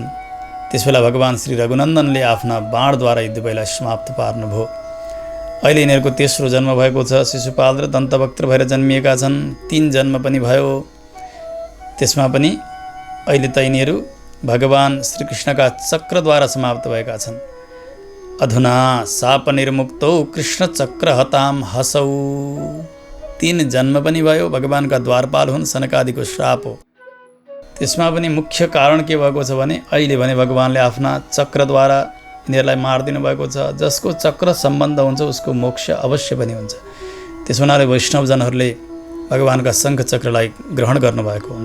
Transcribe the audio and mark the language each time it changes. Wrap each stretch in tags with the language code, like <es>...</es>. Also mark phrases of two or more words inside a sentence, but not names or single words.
<ne>त्यसबेला भगवान् श्री रघुनन्दनले आफ्ना बाणद्वारा यी दुवैलाई समाप्त पार्नुभयो। अहिले यिनीहरूको तेस्रो जन्म भएको छ। शिशुपाल र दन्तवक्त्र भएर जन्मिएका छन्। 3 जन्म पनि भयो। त्यसमा पनि अहिले त यिनीहरू भगवान् श्रीकृष्णका चक्रद्वारा समाप्त भएका छन्।</ne> <sa>अधुना शाप निर्मुक्तौ कृष्ण चक्र हताम हसौ।</sa> <ne>3 जन्म पनि भयो। भगवान्का द्वारपाल हुन्। सनकादिको श्राप हो। त्यसमा पनि मुख्य कारण के भएको छ भने अहिले भने भगवान्ले आफ्ना चक्रद्वारा यिनीहरूलाई मारिदिनु भएको छ। जसको चक्र सम्बन्ध हुन्छ उसको मोक्ष अवश्य पनि हुन्छ। त्यसो हुनाले वैष्णवजनहरूले भगवानका शङ्ख चक्रलाई ग्रहण गर्नुभएको हुन्छ।</ne>